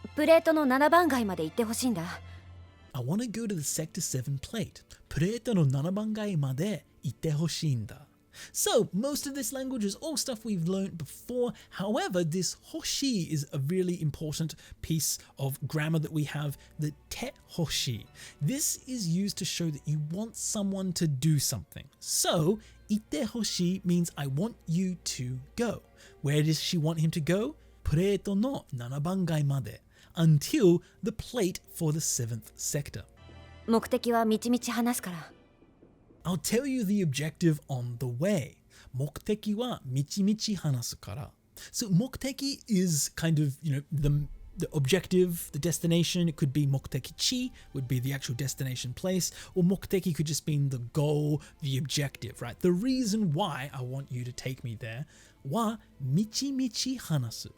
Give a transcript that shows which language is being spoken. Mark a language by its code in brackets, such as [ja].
[ja] プレートの7番街まで行ってほしいんだ。 [en] I want to go to the Sector 7 plate. [ja] プレートの7番街まで行ってほしいんだ. [en] So most of this language is all stuff we've learned before. However, this hoshi is a really important piece of grammar that we have, the te hoshi. This is used to show that you want someone to do something. So [ja] ite hoshi [en] means I want you to go. Where does she want him to go? [ja] Plate no 7番街まで [en] until the plate for the 7th sector. [ja] 目的はみちみち話すから。 [en] I'll tell you the objective on the way. [ja] 目的はみちみち話すから. [en] So 目的 is kind of, the objective, the destination. It could be 目的地 would be the actual destination place, or 目的 could just mean the goal, the objective, right? The reason why I want you to take me there [ja] はみちみち話す.